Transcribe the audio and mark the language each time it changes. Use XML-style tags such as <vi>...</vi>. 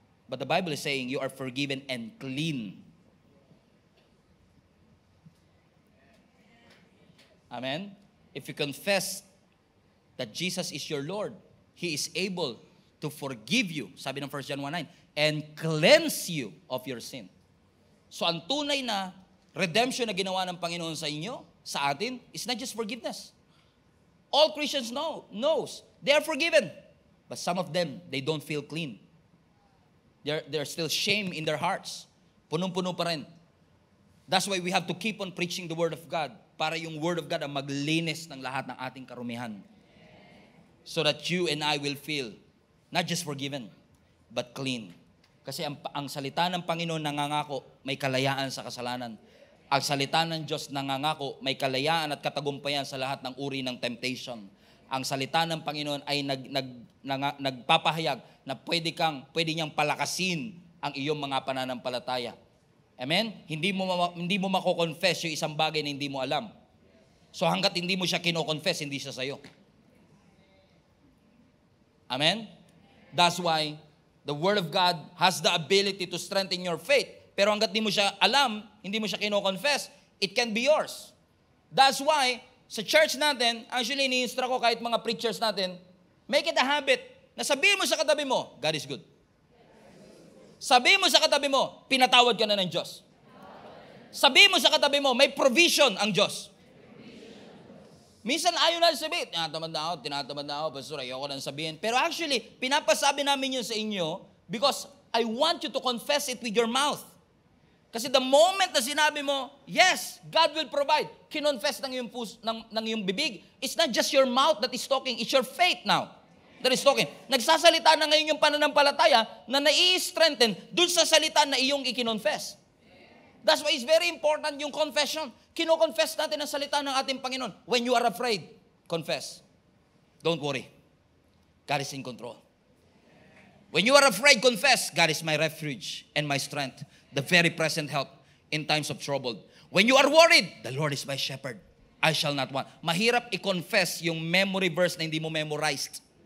<en>But the Bible is saying you are forgiven and clean. Amen? If you confess that Jesus is your Lord, He is able to forgive you,</en> <tl>sabi ng</tl> <en>1 John 1:9, and cleanse you of your sin.</en> <tl>So ang tunay na redemption na ginawa ng Panginoon sa inyo, sa atin,</tl> <en>is not just forgiveness. All Christians knows they are forgiven. But some of them, they don't feel clean. There's still shame in their hearts.</en> <tl>Punong-puno pa rin.</tl> <en>That's why we have to keep on preaching the Word of God</en> <tl>para yung Word of God ang maglinis ng lahat ng ating karumihan.</tl> <en>So that you and I will feel not just forgiven, but clean.</en> <tl>Kasi ang salita ng Panginoon nangangako, may kalayaan sa kasalanan. Ang salita ng Diyos nangangako, may kalayaan at katagumpayan sa lahat ng uri ng temptation. Ang salita ng Panginoon ay nagpapahayag na pwede niyang palakasin ang iyong mga pananampalataya. Amen? Hindi mo mako-confess yung isang bagay na hindi mo alam. So hanggat hindi mo siya kino-confess, hindi siya sa'yo. Amen?</tl> <en>That's why the Word of God has the ability to strengthen your faith.</en> <tl>Pero hanggat hindi mo siya alam, hindi mo siya kino-confess,</tl> <en>it can be yours. That's why,</en> <tl>sa church natin, actually ini-instruct ko kahit mga preachers natin,</tl> <en>make it a habit</en> <tl>na sabihin mo sa katabi mo,</tl> <en>God is good.</en> <tl>Sabihin mo sa katabi mo, pinatawad ka na ng Diyos. Sabihin mo sa katabi mo, may provision ang Diyos. Minsan ayaw na sabihin, tinatamad na ako, pastor, ayoko nang sabihin. Pero actually, pinapasabi namin yun sa inyo</tl> <en>because I want you to confess it with your mouth.</en> <tl>Kasi</tl> <en>the moment</en> <tl>na sinabi mo,</tl> <en>yes, God will provide,</en> <tl>kinonfess ng iyong bibig.</tl> <en>It's not just your mouth that is talking, it's your faith now that is talking.</en> <tl>Nagsasalita na ngayon yung pananampalataya na nai-strengthen dun sa salita na iyong ikinonfess.</tl> <en>That's why it's very important yung confession.</en> <tl>Kino-confess natin ang salita ng ating Panginoon.</tl> <en>When you are afraid, confess. Don't worry. God is in control. When you are afraid, confess. God is my refuge and my strength, the very present help in times of trouble. When you are worried, the Lord is my shepherd. I shall not want.</en> <tl>Mahirap i-confess yung memory verse na hindi mo memorized.</tl>